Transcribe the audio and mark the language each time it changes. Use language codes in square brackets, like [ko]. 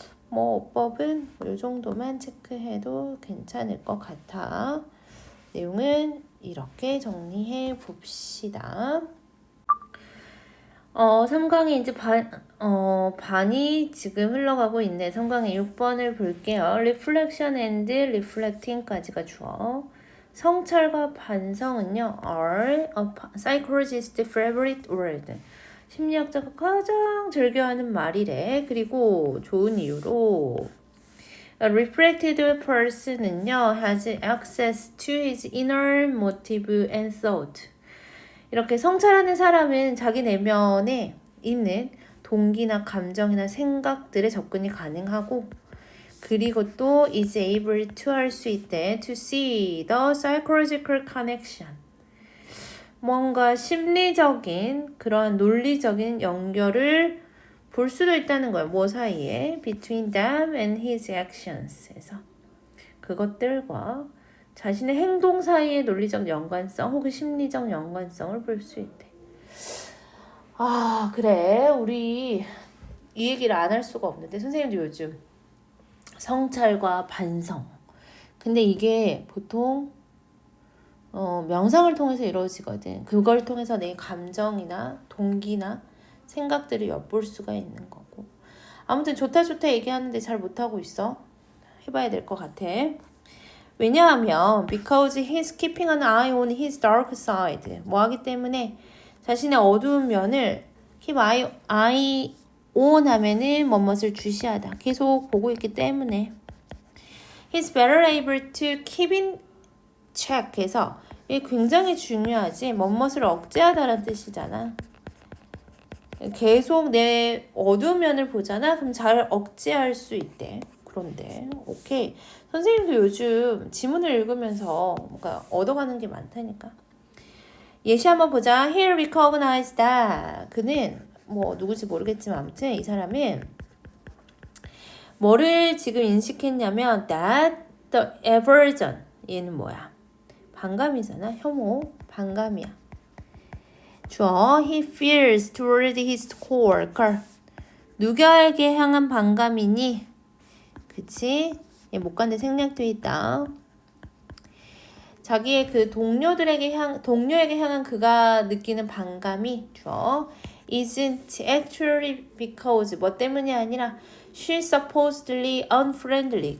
[ko] 뭐 어법은 이 정도만 체크해도 괜찮을 것 같아. 내용은 이렇게 정리해 봅시다. 3강이 이제 반이 지금 흘러가고 있네. 3강의 6번을 볼게요. [en] reflection and reflecting까지가 주어. [ko] 성찰과 반성은요, [en] are a psychologist's favorite word. [ko] 심리학자가 가장 즐겨하는 말이래. 그리고 좋은 이유로 [en] A reflected person은요, has access to his inner motive and thought. [ko] 이렇게 성찰하는 사람은 자기 내면에 있는 동기나 감정이나 생각들에 접근이 가능하고 그리고 또 [en] is able to [ko] 할 수 있대. [en] to see the psychological connection. [ko] 뭔가 심리적인 그런 논리적인 연결을 볼 수도 있다는 거예요. 뭐 사이에? [en] between them and his actions. [ko] 에서 그것들과 자신의 행동 사이의 논리적 연관성 혹은 심리적 연관성을 볼 수 있대. 아, 그래. 우리 이 얘기를 안 할 수가 없는데 선생님도 요즘 성찰과 반성. 근데 이게 보통 명상을 통해서 이루어지거든. 그걸 통해서 내 감정이나 동기나 생각들을 엿볼 수가 있는 거고. 아무튼 좋다 얘기하는데 잘 못하고 있어. 해봐야 될 것 같아. 왜냐하면 [en] because he's keeping an eye on his dark side. [ko] 뭐 하기 때문에 자신의 어두운 면을 [en] keep eye on [ko] 하면은 뭐뭇을 주시하다. 계속 보고 있기 때문에 [en] he's better able to keep in check [ko] 해서 이게 굉장히 중요하지. 뭐뭇을 억제하다라는 뜻이잖아. 계속 내 어두운 면을 보잖아. 그럼 잘 억제할 수 있대. 그런데 오케이. 선생님도 요즘 지문을 읽으면서 뭔가 얻어가는 게 많다니까. 예시 한번 보자. [en] He recognized that. [ko] 그는 뭐 누구지 모르겠지만 아무튼 이 사람은 뭐를 지금 인식했냐면 [en] that the aversion. [ko] 얘는 뭐야? 반감이잖아. 혐오. 반감이야. 주어 [en] he feels toward his coworker. [ko] 누구에게 향한 반감이니? 그치? 못 간데 생략돼 있다. 자기의 그 동료에게 향한 그가 느끼는 반감이 주어 [en] isn't actually because [ko] 뭐 때문이 아니라 [en] she's supposedly unfriendly.